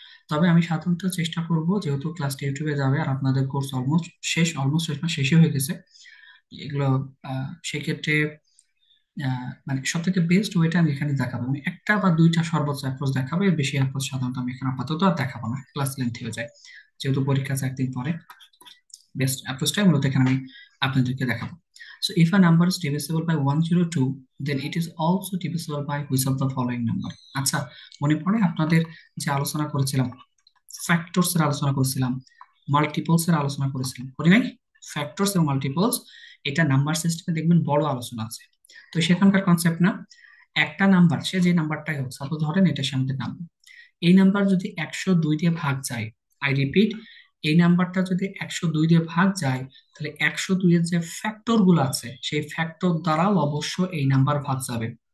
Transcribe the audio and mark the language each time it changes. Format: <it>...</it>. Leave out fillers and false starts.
<bn>তবে আমি সাধারণত চেষ্টা করব, যেহেতু ক্লাসটা ইউটিউবে যাবে আর আপনাদের কোর্স অলমোস্ট শেষ, অলমোস্ট শেষ না, শেষই হয়ে গেছে এগুলো, সেক্ষেত্রে মানে সব থেকে বেস্ট ওয়েটা আমি এখানে দেখাবো। আমি একটা বা দুইটা সর্বোচ্চ অ্যাপ্রোচ দেখাবো, এর বেশি অ্যাপ্রোচ সাধারণত আমি এখানে আপাতত আর দেখাবো না, ক্লাস লেন্থ হয়ে যায়, যেহেতু পরীক্ষা আছে একদিন পরে। বেস্ট অ্যাপ্রোচটাই মূলত এখানে আমি আপনাদেরকে দেখাবো।</bn> <en>So if a number is divisible by 102, then it is also divisible by which of the following number?</en> <bn>আচ্ছা, মনে পড়ে আপনাদের যে আলোচনা করেছিলাম, ফ্যাক্টরস এর আলোচনা করেছিলাম, মাল্টিপলস এর আলোচনা করেছিলাম, করি নাই? ফ্যাক্টরস এবং মাল্টিপলস, এটা নাম্বার সিস্টেমে দেখবেন বড় আলোচনা আছে। তো সেখানকার কনসেপ্ট না, একটা নাম্বার, সে যে নাম্বারটাই হোক, সাপোজ ধরেন এটা সে আমাদের নাম্বার, এই নাম্বার যদি 102 দিয়ে ভাগ যায়,</bn> <en>I repeat,</en> <bn>এই নাম্বারটা যদি 102 দিয়ে ভাগ যায়, তাহলে 102 এর যে ফ্যাক্টর গুলো আছে, সেই ফ্যাক্টর দ্বারাও অবশ্য এই নাম্বার ভাগ যাবে।</bn>